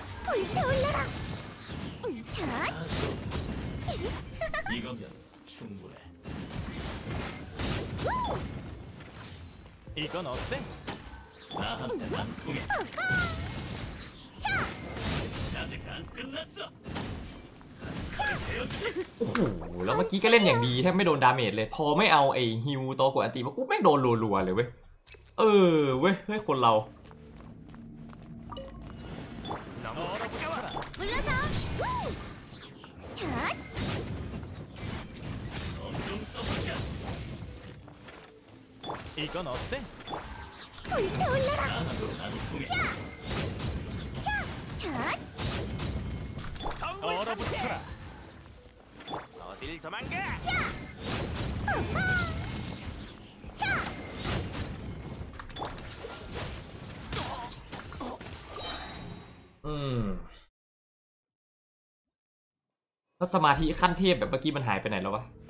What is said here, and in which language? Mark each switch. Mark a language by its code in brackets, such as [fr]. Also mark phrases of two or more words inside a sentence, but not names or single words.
[ko] 이거면 충분해. 이건 어때? 나한테 안 통해. 아직 안 끝났어. [th] โอ้โหแล้วเมื่อกี้ก็เล่นอย่างดีแทบไม่โดนดาเมจเลยพอไม่เอาไอ้ฮิวตัวกดอันตีมาปุ๊บแม่งโดนรัวๆเลยเว้ยเว้ยเฮ้ยคนเรา [ko] 이건 어때? 얼어붙어라. 어딜 도망가? [th] แล้วสมาธิขั้นเทพแบบเมื่อกี้มันหายไปไหนแล้ววะ